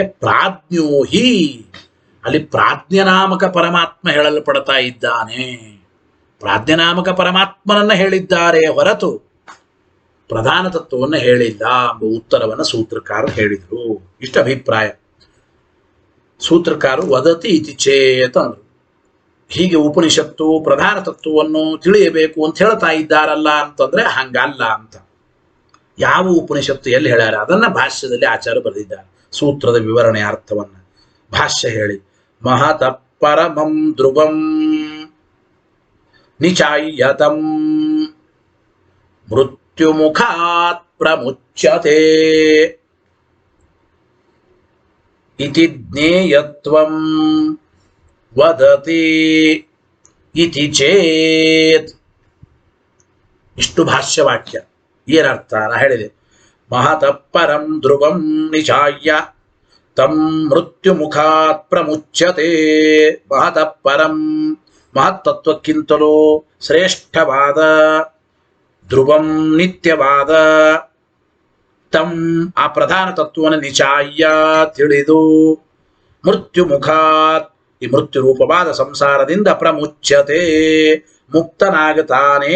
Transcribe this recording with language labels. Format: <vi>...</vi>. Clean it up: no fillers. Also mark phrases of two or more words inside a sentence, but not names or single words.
<kn>ಪ್ರಾಜ್ಞೋಹಿ, ಅಲ್ಲಿ ಪ್ರಾಜ್ಞನಾಮಕ ಪರಮಾತ್ಮ ಹೇಳಲ್ಪಡ್ತಾ ಇದ್ದಾನೆ. ಪ್ರಾಜ್ಞನಾಮಕ ಪರಮಾತ್ಮನನ್ನ ಹೇಳಿದ್ದಾರೆ ಹೊರತು ಪ್ರಧಾನ ತತ್ವವನ್ನು ಹೇಳಿಲ್ಲ ಎಂಬ ಉತ್ತರವನ್ನು ಸೂತ್ರಕಾರರು ಹೇಳಿದರು. ಇಷ್ಟ ಅಭಿಪ್ರಾಯ. ಸೂತ್ರಕಾರರು</kn> <sa>ವದತಿ ಇತಿ ಚೇತ್</sa> <kn>ಅಂದ್ರು. ಹೀಗೆ ಉಪನಿಷತ್ತು ಪ್ರಧಾನ ತತ್ವವನ್ನು ತಿಳಿಯಬೇಕು ಅಂತ ಹೇಳ್ತಾ ಇದ್ದಾರಲ್ಲ ಅಂತಂದ್ರೆ ಹಂಗಲ್ಲ ಅಂತ. ಯಾವ ಉಪನಿಷತ್ತು ಎಲ್ಲಿ ಹೇಳ್ಯಾರ ಅದನ್ನ ಭಾಷ್ಯದಲ್ಲಿ ಆಚಾರ್ಯ ಬರೆದಿದ್ದಾರೆ. ಸೂತ್ರದ ವಿವರಣೆ ಅರ್ಥವನ್ನ ಭಾಷ್ಯ ಹೇಳಿ.</kn> <sa>ಮಹತ ಪರಮಂ ಧ್ರುವಂ ನಿಚಾಯ್ಯತಂ ಮೃತ್ಯುಮುಖಾತ್ ಪ್ರಮುಚ್ಯತೆ ಇತಿ ಜ್ಞೇಯತ್ವಂ ವದತಿ ಇತಿ ಚೇತ್.</sa> <kn>ಇಷ್ಟು ಭಾಷ್ಯವಾಕ್ಯ. ಏನರ್ಥ ನಾ ಹೇಳಿದೆ.</kn> <sa>ಮಹತ ಪರಂ ಧ್ರುವಂ ನಿಚಾಯ್ಯ ತಂ ಮೃತ್ಯು ಮುಖಾತ್ ಪ್ರಮುಚ್ಯತೆ. ಮಹತ ಪರಂ,</sa> <kn>ಮಹತ್ತತ್ವಕ್ಕಿಂತಲೂ ಶ್ರೇಷ್ಠವಾದ, ಧ್ರುವಂ ನಿತ್ಯವಾದ, ತಂ ಆ ಪ್ರಧಾನ ತತ್ವವನ್ನು ನಿಚಾಯ್ಯ ತಿಳಿದು,</kn> <sa>ಮೃತ್ಯು ಮುಖಾತ್</sa> <kn>ಈ ಮೃತ್ಯು ರೂಪವಾದ ಸಂಸಾರದಿಂದ ಪ್ರಮುಚ್ಯತೆ ಮುಕ್ತನಾಗುತ್ತಾನೆ.</kn>